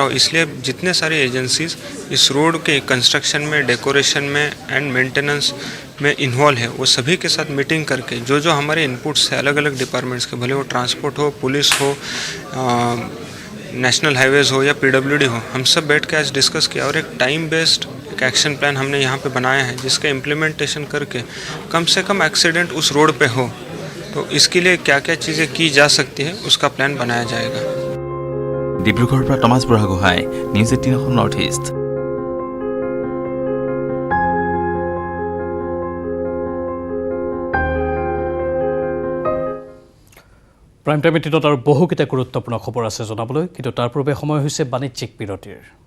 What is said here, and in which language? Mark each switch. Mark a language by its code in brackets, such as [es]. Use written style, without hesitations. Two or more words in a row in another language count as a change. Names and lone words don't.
[hi] हो, इसलिए जितने सारे एजेंसीज इस रोड के कंस्ट्रक्शन में, डेकोरेशन में [en] and maintenance [hi] में इन्वॉल्व है, वो सभी के साथ मीटिंग करके जो जो हमारे इनपुट्स है अलग अलग डिपार्टमेंट्स के, भले वो ट्रांसपोर्ट हो, पुलिस हो, [en] National Highways [hi] हो या PWD हो, हम सब बैठ के आज डिस्कस किया और एक [en] time based [hi] एक [en] action plan [hi] हमने यहाँ पे बनाया है जिसका इम्प्लीमेंटेशन करके कम से कम एक्सीडेंट उस रोड पे हो, तो इसके लिए क्या क्या चीज़ें की जा सकती है उसका प्लान बनाया जाएगा। [as] ডিব্ৰুগড়ৰ পৰা টমাছ বুঢ়াগোহাঁই, নিউজ 18 অসম নৰ্থ ইষ্ট। প্ৰাইম টাইম এটিনত আৰু বহুকেইটা গুৰুত্বপূৰ্ণ খবৰ আছে জনাবলৈ, কিন্তু তাৰ পূৰ্বে সময় হৈছে বাণিজ্যিক বিৰতিৰ।